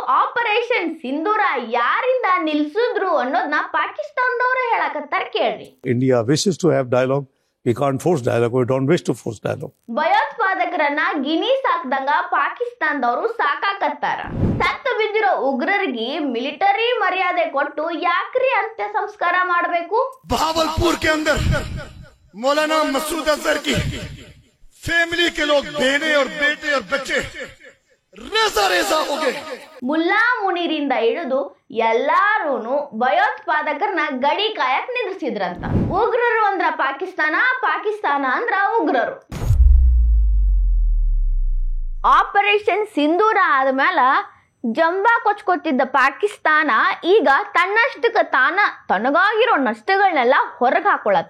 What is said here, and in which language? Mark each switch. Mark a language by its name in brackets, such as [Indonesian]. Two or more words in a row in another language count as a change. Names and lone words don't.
[Kannada] ಆಪರೇಷನ್ ಸಿಂಧೂರ ಯಾರಿಂದ ನಿಲ್ಸಿದ್ರು ಅನ್ನೋದನ್ನ ಪಾಕಿಸ್ತಾನದವರು ಹೇಳಕತ್ತಾರ ಕೇಳ್ರಿ. [English] India wishes to have dialogue. We can't force dialogue. We don't wish to force dialogue. [Kannada] ಭಯೋತ್ಪಾದಕರನ್ನ ಗಿನಿ ಸಾಕ್ದಂಗ ಪಾಕಿಸ್ತಾನದವರು ಸಾಕಾಕತ್ತಾರ. ಸತ್ತು ಬಿದ್ದಿರೋ ಉಗ್ರರಿಗೆ ಮಿಲಿಟರಿ ಮರ್ಯಾದೆ ಕೊಟ್ಟು ಯಾಕ್ರಿ ಅಂತ್ಯ ಸಂಸ್ಕಾರ ಮಾಡಬೇಕು? [Hindi] भावलपुर के अंदर मौलाना मसूद अजहर की फैमिली के लोग बेटे और बच्चे रेजा रेजा हो गए. [Kannada] ಮುಲ್ಲಾ ಮುನೀರಿಂದ ಹಿಡಿದು ಎಲ್ಲಾರೂನು ಭಯೋತ್ಪಾದಕರನ್ನ ಗಡಿ ಕಾಯಕ್ ನಿಲ್ಲಿಸಿದ್ರಂತ. ಉಗ್ರರು ಅಂದ್ರ ಪಾಕಿಸ್ತಾನ, ಪಾಕಿಸ್ತಾನ ಅಂದ್ರ ಉಗ್ರರು. ಆಪರೇಷನ್ ಸಿಂಧೂರ ಆದ್ಮೇಲೆ ಜಂಬಾ ಕೊಚ್ಕೊತಿದ್ದ ಪಾಕಿಸ್ತಾನ ಈಗ ತನ್ನಷ್ಟಕ್ಕೆ ತನಗಾಗಿರೋ ನಷ್ಟಗಳನ್ನೆಲ್ಲ ಹೊರಗೆ ಹಾಕೊಳತಿ.